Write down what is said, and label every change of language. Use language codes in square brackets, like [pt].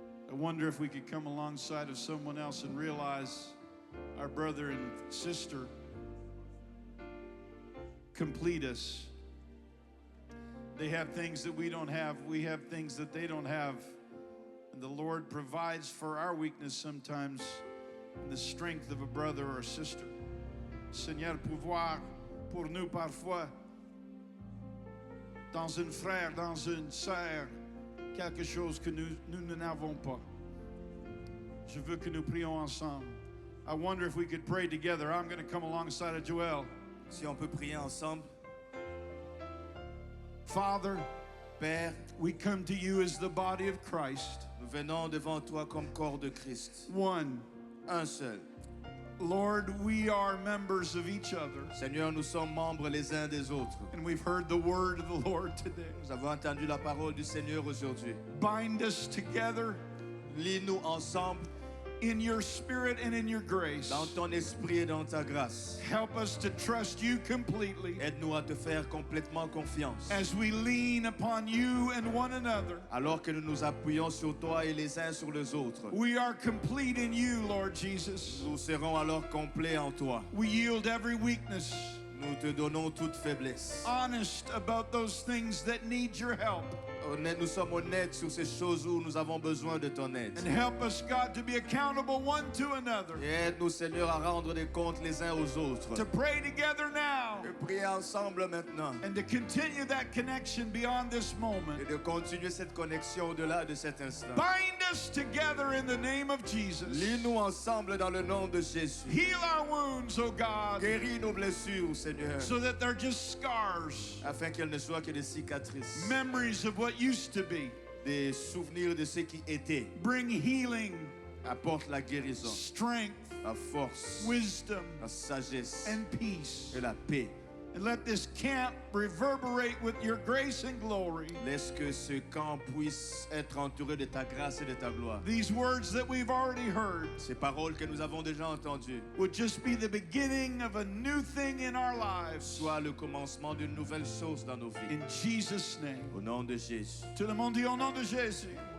[en] I wonder if we could come alongside of someone else and realize our brother and sister complete us. They have things that we don't have. We have things that they don't have. And the Lord provides for our weakness sometimes in the strength of a brother or a sister. [fr] Seigneur, pouvoir pour nous parfois, dans un frère, dans une sœur, quelque chose que nous n'avons pas. Je veux que nous prions ensemble. [en] I wonder if we could pray together. I'm going to come alongside of Joel. [fr] Si on peut prier ensemble. [en] Father, [fr] Père, [en] we come to you as the body of Christ. [fr] nous venons devant toi comme corps de Christ. [en] One, [fr] Un seul. [en] Lord, we are members of each other. [fr] Seigneur, nous sommes membres les uns des autres. [en] And we've heard the word of the Lord today. [fr] Nous avons entendu la parole du Seigneur aujourd'hui. [en] Bind us together [fr] Lis-nous ensemble [en] in your spirit and in your grace. [fr] dans ton esprit et dans ta grâce. [en] Help us to trust you completely [fr] Aide-nous à te faire complètement confiance. [en] as we lean upon you and one another. [fr] Alors que nous nous appuyons sur toi et les uns sur les autres. [en] We are complete in you, Lord Jesus. [fr] Nous serons alors complets en toi. [en] We yield every weakness, [fr] Nous te donnons toute faiblesse. [en] honest about those things that need your help. [fr] Nous sommes honnêtes sur ces choses où nous avons besoin de ton aide. [en] And help us, God, to be accountable one to another. [fr] Et aide-nous, Seigneur, à rendre des comptes les uns aux autres. [en] To pray together now [fr] De prier ensemble maintenant. [en] and to continue that connection beyond this moment. [fr] Et de continuer cette connexion au-delà de cet instant. [en] Bind us together in the name of Jesus. [fr] Lis-nous ensemble dans le nom de Jésus. [en] Heal our wounds, oh God, [fr] Guéris nos blessures, Seigneur, [en] so that they're just scars, [fr] afin qu'elles ne soient que des cicatrices, [en] memories of what used to be. [fr] des souvenirs de ce qui était. [en] Bring healing, [fr] Apporte la guérison, [en] strength, [fr] la force, [en] wisdom, [fr] la sagesse [en] and peace. [fr] et la paix. [en] And let this camp reverberate with your grace and glory. [fr] Laisse que ce camp puisse être entouré de ta grâce et de ta gloire. [en] These words that we've already heard [fr] Ces paroles que nous avons déjà entendues [en] would just be the beginning of a new thing in our lives. [fr] soient le commencement d'une nouvelle chose dans nos vies. [en] In Jesus' name. [fr] Au nom de Jésus. Tout le monde dit au nom de Jésus.